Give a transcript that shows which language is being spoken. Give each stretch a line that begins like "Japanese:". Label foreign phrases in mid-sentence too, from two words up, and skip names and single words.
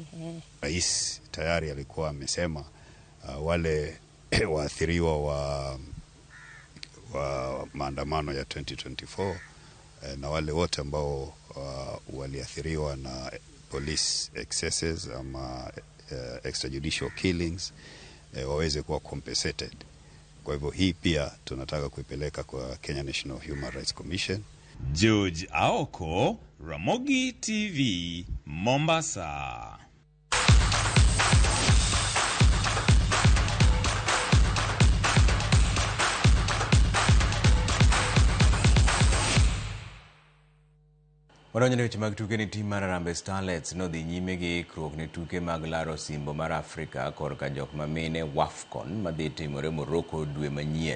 Swahili: Rais tayari alikuwa amesema wale waathiriwa wa maandamano ya 2024 na wale wote ambao waliathiriwa na
English: police excesses
Swahili: ama
English: extrajudicial killings
Swahili: waweze kuwa compensated. Kwa hivyo hii pia tunataka kuipeleka kwa Kenya National Human Rights Commission. George Aoko, Ramogi TV, Mombasa.
Luo (Kenya and Tanzania): Waronyo ne weche mag tuke ni tim mar Harambee Starlets no dhi nyime gi ikruok ne tuke mag laro simbo mar Afrika korka jok mamine WAFCON madhi timore Morocco dwe manyien.